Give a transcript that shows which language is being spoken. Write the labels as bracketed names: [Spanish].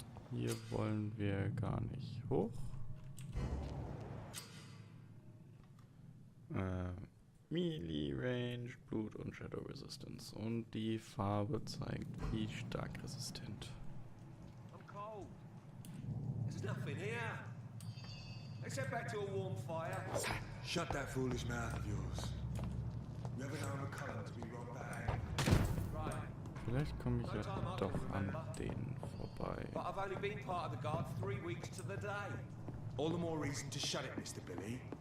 [German] Hier wollen wir gar nicht hoch. Melee Range, Blut und Shadow Resistance. Und die Farbe zeigt, wie stark resistent. [English] I'm cold. There's nothing here. Let's head back to a warm fire. Shut that foolish mouth of yours. You ever known McCullum to be wrong bag? Right. [German] Vielleicht komme ich ja doch an denen vorbei. [English] But I've only been part of the guard 3 weeks to the day. All the more reason to shut it, Mr. Billy.